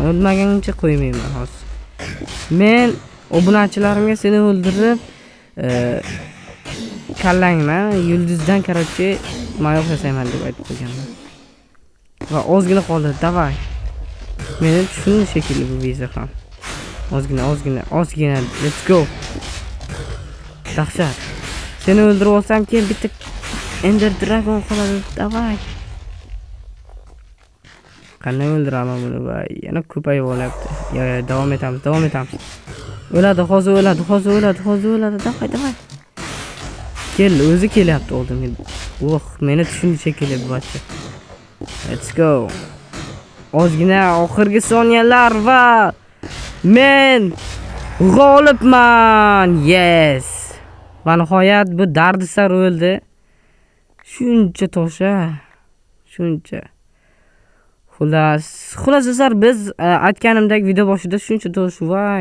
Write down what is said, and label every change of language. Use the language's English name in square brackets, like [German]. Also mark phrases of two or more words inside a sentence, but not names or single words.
[Uzbek] O'lmaguncha qo'ymayman hozir. Men obunachilarimga seni o'ldirib, kallangman, yulduzdan короче mayoq yasayman deb aytib qo'yganman. Va ozgina qoldi, davay. Meni tushun shekilli bu vizor ham. Ozgina, [English] let's go. [Uzbek] Dahshat. Seni o'ldirib olsam, keyin bitta Ender Dragon qoladi, davay. Qanday o'ldiraman buni? Va yana ko'payib olyapti. Yo, davom etamiz. O'ladi, hozir o'ladi. Davay. O'zi kelyapti oldimga. Meni tushundi shekilli bu bachcha. [English] Let's go. [Uzbek] Ozgina oxirgi soniyalar va men g'olibman. Yes. Va nihoyat bu dardisar o'ldi. Shuncha tosha. Xullas biz aytganimdek video boshida shuncha tosh voy.